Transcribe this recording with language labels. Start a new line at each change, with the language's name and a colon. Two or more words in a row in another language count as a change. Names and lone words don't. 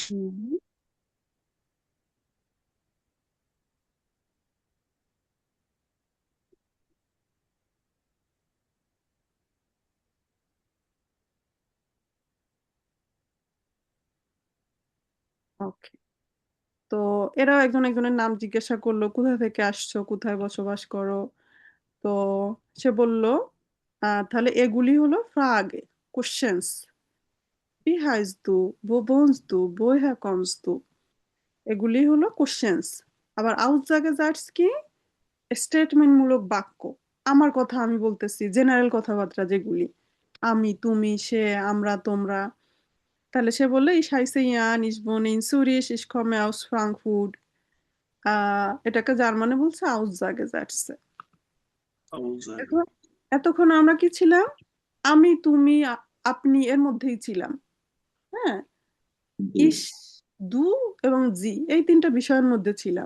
Bangla: হুম, ওকে। তো এরাও একজন একজনের নাম জিজ্ঞাসা করলো, কোথা থেকে আসছো, কোথায় বসবাস করো। তো সে বলল তাহলে এগুলি হলো ফ্রাগে কোশ্চেন্স।
German: Wie heißt du? Wo wohnst du? Woher kommst du?
Bangla: এগুলি হলো কোশ্চেন্স। আবার আউটসাগে যাচ্ছ কি স্টেটমেন্ট মূলক বাক্য। আমার কথা আমি বলতেছি, জেনারেল কথাবার্তা যেগুলি, আমি, তুমি, সে, আমরা, তোমরা। তাহলে সে বললো
German: ich heiße Jan, ich wohne in Zürich, ich komme aus Frankfurt।
Bangla: এটাকে জার্মানে বলছে আউটসাগে যাচ্ছে।
German: Aussage.
Bangla: এখন এতক্ষণ আমরা কি ছিলাম? আমি, তুমি, আপনি এর মধ্যেই ছিলাম। হ্যাঁ, জি ইস, দু এবং জি এই তিনটা বিষয়ের মধ্যে ছিলাম।